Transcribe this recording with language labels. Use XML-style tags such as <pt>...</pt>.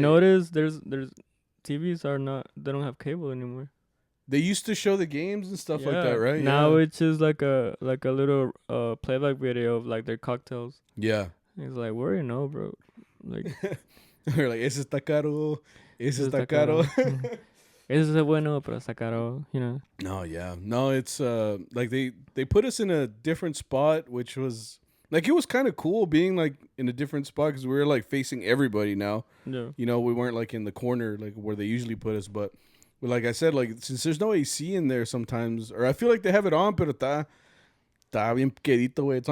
<en>notice, there's TVs they don't have cable anymore. They used to show the games and stuff like that, right? Now it's just like a little playback video of like their cocktails. Yeah. It's like, where you know, bro? Like they're like,</en> <es>ese está caro, ese está caro. Ese es bueno, pero está caro,</es> <en>you know. No, yeah. No, it's like they put us in a different spot, which was like, it was kind of cool being like in a different spot because we were like facing everybody now. Yeah. You know, we weren't like in the corner like where they usually put us, but like I said, like since there's no AC in there sometimes, or I feel like they have it on,</en> <es>pero está bien quedito, güey.</es>